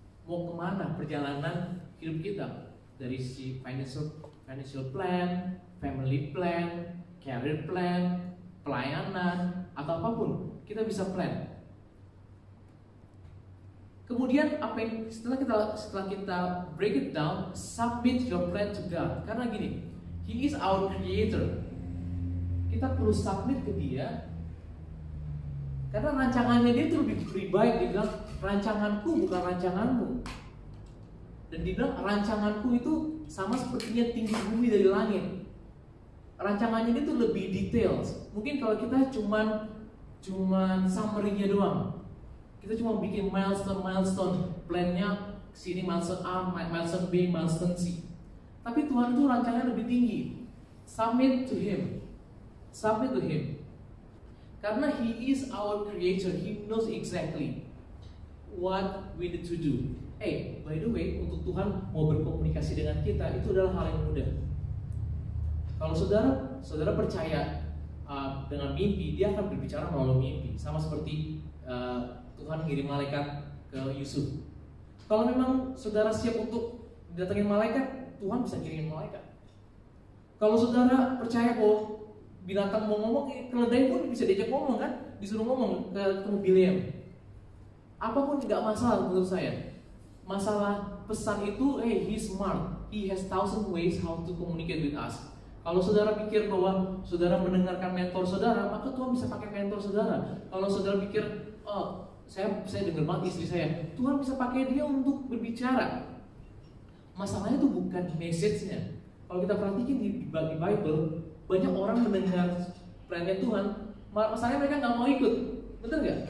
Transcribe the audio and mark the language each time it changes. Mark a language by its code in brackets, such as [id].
[id] Mau kemana perjalanan hidup kita? Dari si financial plan, family plan, career plan, pelayanan, atau apapun, kita bisa plan. Kemudian setelah kita break it down, [en] submit your plan to God. Karena gini, He is our creator. [id] Kita perlu submit ke Dia. Karena rancangannya dia itu lebih baik. Dia bilang, rancanganku bukan rancanganmu. Dan dia bilang, rancanganku itu sama sepertinya tinggi bumi dari langit. Rancangannya itu lebih detail. Mungkin kalau kita cuman summary-nya doang. Kita cuma bikin milestone plannya, sini milestone A, milestone B, milestone C. Tapi Tuhan itu rancangannya lebih tinggi. [en] Submit to Him. Karena He is our creator, He knows exactly what we need to do. By the way, [id] untuk Tuhan mau berkomunikasi dengan kita itu adalah hal yang mudah. Kalau saudara percaya dengan mimpi, Dia akan berbicara melalui mimpi. Sama seperti Tuhan ngirim malaikat ke Yusuf. Kalau memang saudara siap untuk datangin malaikat, Tuhan bisa kirim malaikat. Kalau saudara percaya bahwa binatang mau ngomong, keledai pun bisa diajak ngomong kan, disuruh ngomong ke Bileam. Apapun nggak masalah menurut saya. Masalah pesan itu, [en] he's smart, he has 1,000 ways how to communicate with us. [id] Kalau saudara pikir bahwa saudara mendengarkan mentor saudara, maka Tuhan bisa pakai mentor saudara. Kalau saudara pikir, saya dengar banget istri saya, Tuhan bisa pakai dia untuk berbicara. Masalahnya itu bukan message-nya. Kalau kita perhatikan di Bible, banyak orang mendengar plannya Tuhan, masalahnya mereka nggak mau ikut. Betul nggak?